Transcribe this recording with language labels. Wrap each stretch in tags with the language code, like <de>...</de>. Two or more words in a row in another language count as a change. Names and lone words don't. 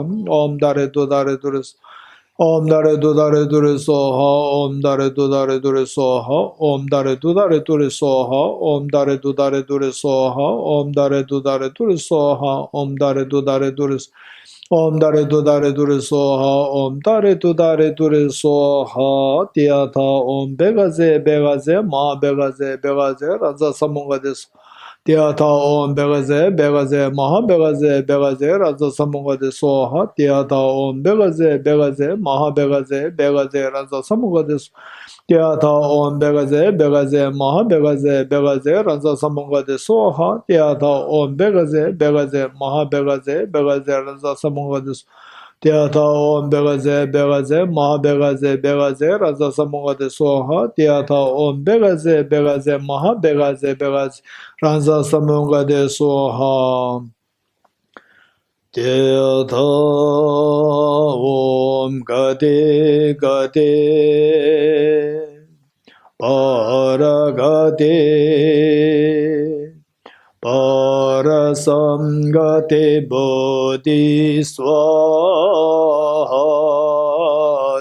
<sa>Om Dare Du Dare Dure Om Dare Du Dare Dure Swaha. Om Dare Du Dare Dure Swaha. Om Dare Du Dare Dure Swaha. Om Dare Du Dare Dure Swaha. Om Dare Du Dare Dure Swaha. Om Dare Du Dare Dure Om Dare Du Dare Dure Swaha. Om Dare Du Dare Dure Swaha. Tiyatha Om Begaze Begaze Ma Begaze Begaze Raza Samungades Tiyatha Om Begaze Begaze Maha Begaze Begaze Raza Samungades Swaha. Tiyatha Om Begaze Begaze Maha Begaze Begaze Raza Samungades Tiyatha Om Begaze Begaze Maha Begaze Begaze Raza Samungades Swaha. Tiyatha Om Begaze Begaze Maha Begaze Begaze Raza Samungades Tiyatha Om Begaze Begaze Maha Begaze Begaze Raza Samungades Swaha. Tiyatha Om Begaze Begaze Maha Begaze Begaze Raza Samungades Swaha. Tiyatha Om Gade Gade Paragate Parasamgate Bodhiswaha.</sa>